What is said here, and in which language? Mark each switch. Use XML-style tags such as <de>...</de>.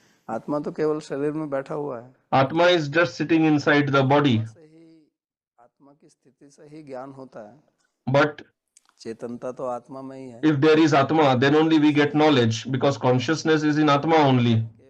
<hi>आत्मा तो केवल शरीर में बैठा हुआ है.</hi> <en>Atma is just sitting inside the body.</en> <hi>आत्मा की स्थिति से ही ज्ञान होता है.</hi> <en>But</en> <hi>चेतनता तो आत्मा में ही है.</hi> <en>if there is Atma, then only we get knowledge, because consciousness is in Atma only.</en>